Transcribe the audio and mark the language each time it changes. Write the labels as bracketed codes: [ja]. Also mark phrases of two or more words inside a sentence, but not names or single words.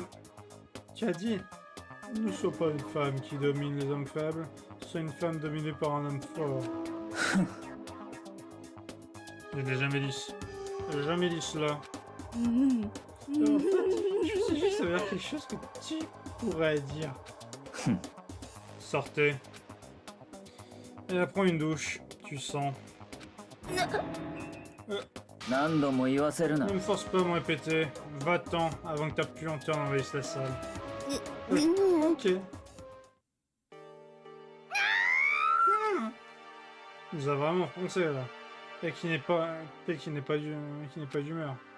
[fr] Tu as dit, ne sois pas une femme qui domine les hommes faibles, sois une femme dominée par un homme fort. Je l'ai jamais dit. Je l'ai jamais dit cela. Mm. En fait, je sais juste, ça veut dire quelque chose que tu pourrais dire. Sortez. Et prends une douche. Tu sens. [ja] 何度も言わせるな [fr] Ne me force pas à me répéter. Va-t'en avant que ta puanteur n'envahisse la salle. Ok. Il nous a vraiment foncé là. Et qui n'est pas d'humeur.